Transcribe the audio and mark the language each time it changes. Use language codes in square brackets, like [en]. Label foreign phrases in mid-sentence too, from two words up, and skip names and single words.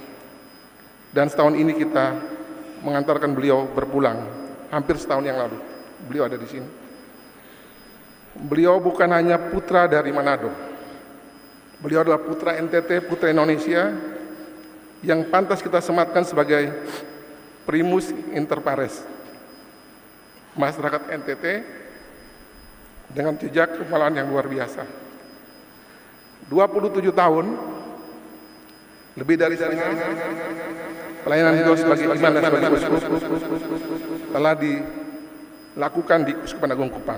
[id] Dan setahun ini kita mengantarkan beliau berpulang, hampir setahun yang lalu beliau ada di sini. Beliau bukan hanya putra dari Manado, beliau adalah putra NTT, putra Indonesia yang pantas kita sematkan sebagai [la] primus inter pares [id] masyarakat NTT dengan jejak kepalaan yang luar biasa. 27 tahun, lebih dari pelayanan beliau sebagai imam dan sebagai uskup telah dilakukan di Keuskupan Agung Kupang.